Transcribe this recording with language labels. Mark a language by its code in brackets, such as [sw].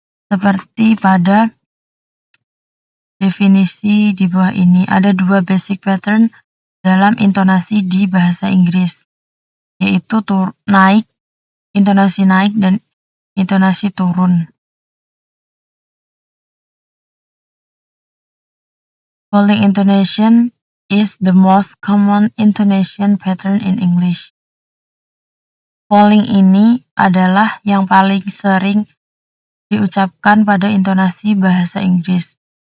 [id] Seperti pada definisi di bawah ini, ada 2 basic pattern dalam intonasi di bahasa Inggris, yaitu naik, intonasi naik dan intonasi turun. [en] Falling intonation is the most common intonation pattern in English. [id] Falling ini adalah yang paling sering diucapkan pada intonasi bahasa Inggris.